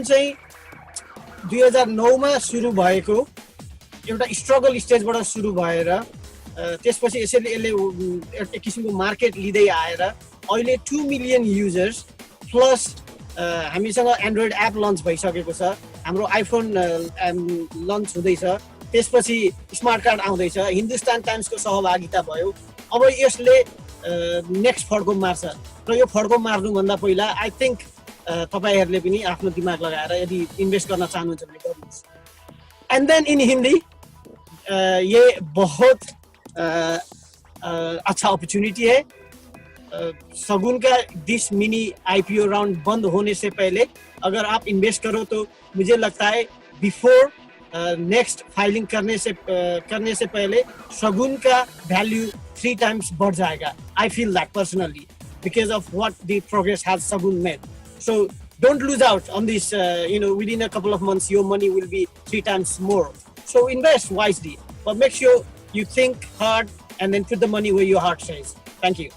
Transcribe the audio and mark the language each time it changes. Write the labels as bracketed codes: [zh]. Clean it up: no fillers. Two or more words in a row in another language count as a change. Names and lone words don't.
[ne] चाहिँ 2009 मा सुरु भएको एउटा स्ट्रगल स्टेजबाट सुरु भएर त्यसपछि यसैले एक किसिमको मार्केट लिँदै आएर अहिले 2 [en] million users [ne] प्लस हामीसँग एन्ड्रोइड एप लन्च भइसकेको छ, हाम्रो आइफोन लन्च हुँदैछ, त्यसपछि [en] smart card [ne] आउँदैछ, हिन्दुस्तान टाइम्सको सहभागिता भयो। अब यसले नेक्स्ट फड्को मार्छ र यो फड्को मार्नुभन्दा पहिला [en] I think [ne] तपाईहरुले पनि आफ्नो दिमाग लगाएर यदि इन्भेस्ट गर्न चाहनुहुन्छ भने गर्नुहोस्। [en] and then in Hindi [hi] ये बहुत अच्छा अपॉर्चुनिटी है। सगुन का [en] this mini IPO round [hi] बंद होने से पहले अगर आप इन्वेस्ट करो तो मुझे लगता है [en] before next filing [hi] करने से पहले सगुन का वैल्यू 3 times बढ़ जाएगा। [en] I feel that personally because of what the progress has Sagoon made. So don't lose out on this. Within a couple of months, your money will be 3 times more. So invest wisely, but make sure you think hard and then put the money where your heart says. Thank you.